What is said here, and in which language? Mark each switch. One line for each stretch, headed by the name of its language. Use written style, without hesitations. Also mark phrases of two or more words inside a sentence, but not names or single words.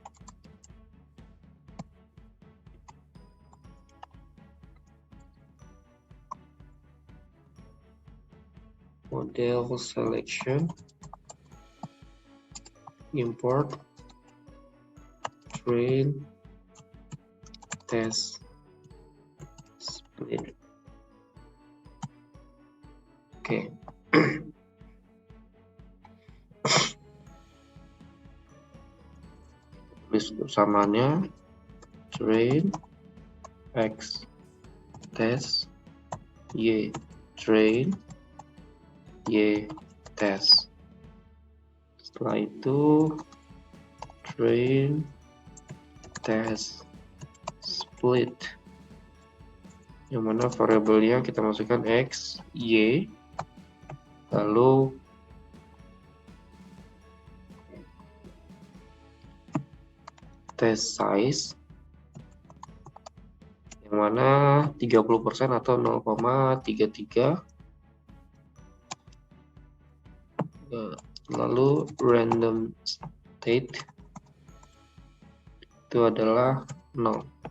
English: Model selection, import, train, test, split.
Indonesian: Oke. Tulis samaannya
English: train X test Y train Y test.
Indonesian: Setelah itu
English: train test split,
Indonesian: yang mana variabelnya kita masukkan X Y, lalu
English: test size
Indonesian: yang mana 30% atau 0,33, lalu
English: random state
Indonesian: itu adalah 0.